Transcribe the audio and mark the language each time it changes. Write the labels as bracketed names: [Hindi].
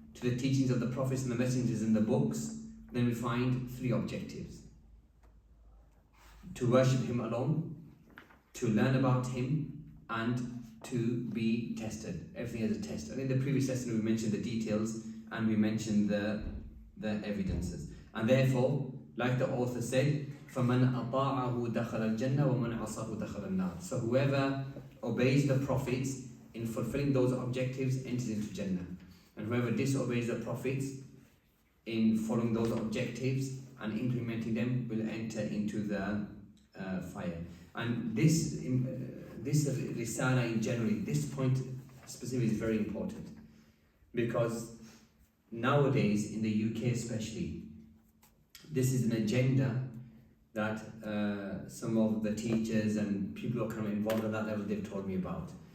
[English] to the teachings of the prophets and the messengers and the books, then we find 3 objectives. To worship Him alone, to learn about Him, and to be tested. Everything is a test. I think in the previous lesson we mentioned the details and we mentioned the evidences. And therefore, like the author said, [Arabic] فَمَنْ أَطَاعَهُ دَخَلَ الْجَنَّةِ وَمَنْ عَصَاهُ دَخَلَ النَّارِ. [English] So whoever obeys the prophets in fulfilling those objectives enters into Jannah. And whoever disobeys the prophets in following those objectives and implementing them will enter into the fire. And this risala in general, this point specifically is very important, because nowadays in the UK especially, this is an agenda that some of the teachers and people who are kind of involved at that level, they've told me about.